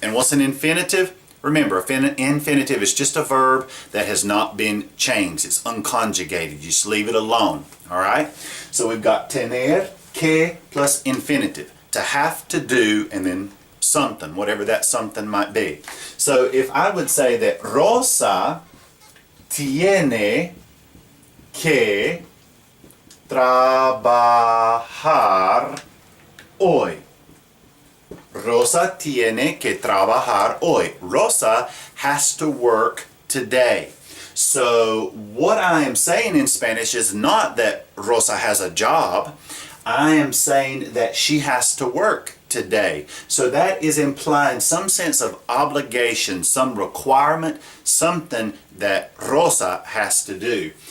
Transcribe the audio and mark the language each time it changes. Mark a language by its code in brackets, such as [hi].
[en] And what's an infinitive? Remember, infinitive is just a verb that has not been changed. It's unconjugated. You just leave it alone. All right? So we've got tener, que plus infinitive. To have to do and then something, whatever that something might be. So if I would say that Rosa [es] tiene que trabajar hoy. Rosa tiene que trabajar hoy. [en] Rosa has to work today. So what I am saying in Spanish is not that Rosa has a job. I am saying that she has to work today. So that is implying some sense of obligation, some requirement, something that Rosa has to do.